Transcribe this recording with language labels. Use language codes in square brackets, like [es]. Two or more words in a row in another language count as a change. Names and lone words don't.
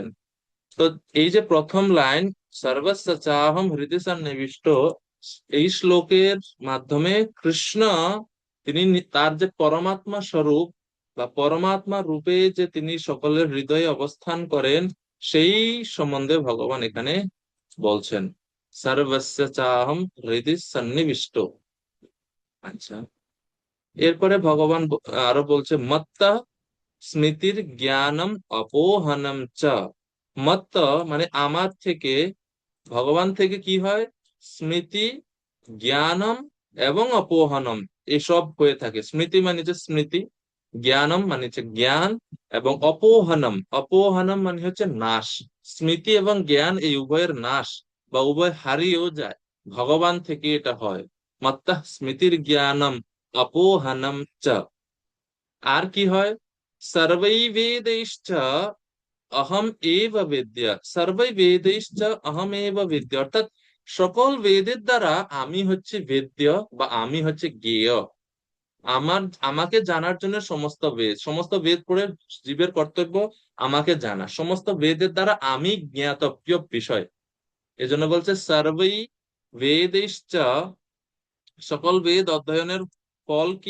[bn] তো এই যে প্রথম লাইন, [sa] সর্বস্য চাহম হৃদয় সন্নিবিষ্ট, [bn] এই শ্লোকের মাধ্যমে কৃষ্ণ তিনি তার যে পরমাত্মা স্বরূপ বা পরমাত্মা রূপে যে তিনি সকলের হৃদয়ে অবস্থান করেন, সেই সম্বন্ধে ভগবান এখানে বলছেন [sa] সর্বস্য চাহম হৃদি সন্নিবিষ্ট। [bn] আচ্ছা, এরপরে ভগবান আরো বলছে [sa] মত্তা স্মৃতির জ্ঞানম অপোহনম চ। [bn] মত্ত মানে আমার থেকে, ভগবান থেকে কি হয়? স্মৃতি, জ্ঞানম এবং অপোহনম, এসব হয়ে থাকে। স্মৃতি মানে হচ্ছে স্মৃতি, জ্ঞানম মানে হচ্ছে জ্ঞান, এবং অপোহনম, অপোহনম মানে হচ্ছে নাশ। স্মৃতি এবং জ্ঞান এই উভয়ের নাশ বা উভয় হারিয়েও যায়, ভগবান থেকে এটা হয়। [sa] মত্তঃ স্মৃতির জ্ঞানম অপোহনম চ। [bn] আর কি হয়? [sa] সর্বৈ বেदैश्च অহম এব বিদ্যা, সর্বৈ বেदैश्च অহম এব বিদ্যা, [bn] অর্থাৎ সকল বেদের দ্বারা আমি হচ্ছে বেদ্য বা আমি হচ্ছে জ্ঞেয়। আমার, আমাকে জানার জন্য সমস্ত বেদ, সমস্ত বেদ পড়ে জীবের কর্তব্য আমাকে জানা, সমস্ত বেদের দ্বারা আমি জ্ঞাতব্য বিষয়। এজন্য বলছে [sa] সর্বৈ বেदैश्च, [bn] সকল বেদ অধ্যয়নের ফল কি?